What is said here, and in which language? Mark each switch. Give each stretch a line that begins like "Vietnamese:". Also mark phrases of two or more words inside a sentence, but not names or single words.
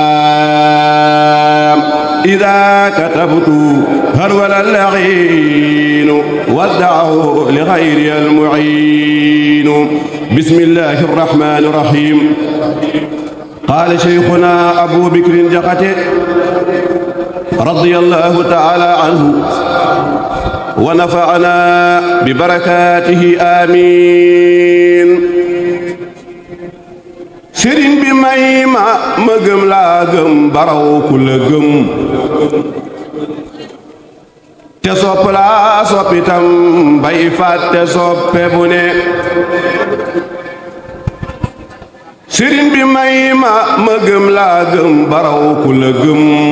Arabic: إذا كتبت هرول اللعين ودعه لغير المعين بسم الله الرحمن الرحيم قال شيخنا أبو بكر جقته رضي الله تعالى عنه ونفعنا ببركاته آمين
Wolof: sëriñ bi may ma gëm laa gëm baraw ku la gëm te sopp laa soppitam bay fàtte soppe bu ne sëriñ bi may ma gëm laa gëm baraw ku la gëm